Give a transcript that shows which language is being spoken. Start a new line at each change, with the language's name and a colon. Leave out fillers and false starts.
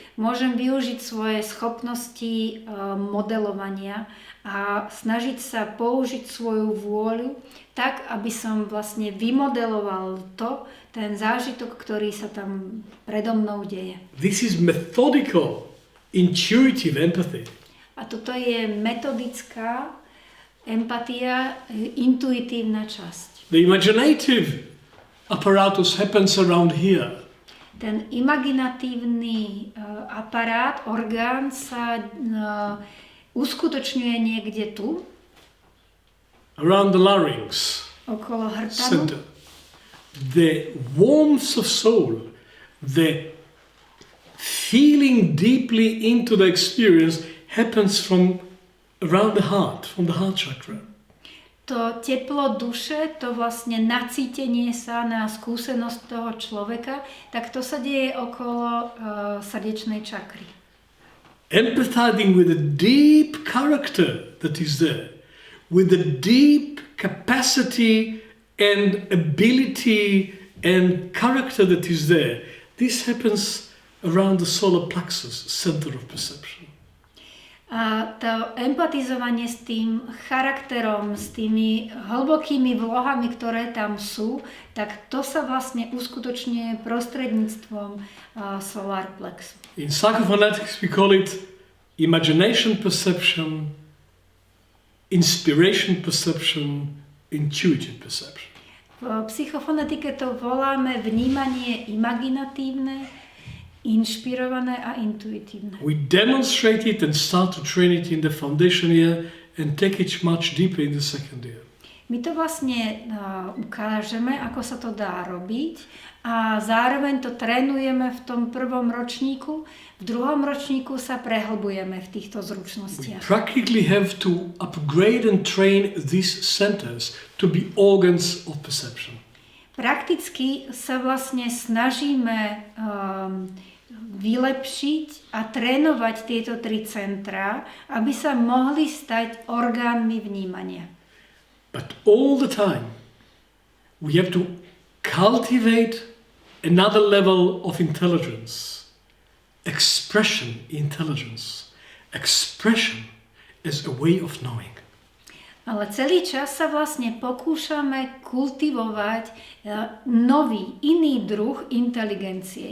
Slovak: Môžem využiť svoje schopnosti modelovania a snažiť sa použiť svoju vôľu tak, aby som vlastne vymodeloval ten zážitok, ktorý sa tam predo mnou deje.
English: This is methodical, intuitive empathy.
Slovak: A toto je metodická empatia, intuitívna časť.
English: The imaginative apparatus happens around here.
Slovak: Ten imaginatívny aparát, orgán sa uskutočňuje niekde tu.
English: Around the larynx
Slovak: Okolo hrtanu.
English: center. the warmth of soul, the feeling deeply into the experience happens from around the heart, from the heart chakra.
Slovak: To teplo duše, to vlastne nacítenie sa na skúsenosť toho človeka, tak to sa deje okolo srdečnej čakry.
English: Empathizing with the deep character that is there, with the deep capacity and ability and character that is there. This happens around the solar plexus, center of perception.
Slovak: A to empatizovanie s tým charakterom, s tými hlbokými vlohami, ktoré tam sú, tak to sa vlastne uskutočňuje prostredníctvom solar plexu.
English: In Psychophonetics we call it imagination perception, inspiration perception, intuitive perception.
Slovak: V psychofonetike to voláme vnímanie imaginatívne, inšpirované a intuitívne.
English: We demonstrate it and start to train it in the foundation year and take it much deeper in the second year.
Slovak: My to vlastne ukážeme, ako sa to dá robiť a zároveň to trénujeme v tom prvom ročníku. V druhom ročníku sa prehlbujeme v týchto
English: We
Slovak: zručnostiach.
English: practically have to upgrade and train these centers to be organs of perception.
Slovak: Prakticky sa vlastne snažíme vylepšiť a trénovať tieto tri centrá, aby sa mohli stať orgánmi vnímania.
English: But all the time we have to cultivate another level of intelligence, expression intelligence, expression as a way of knowing.
Slovak: Ale celý čas sa vlastne pokúšame kultivovať nový, iný druh inteligencie.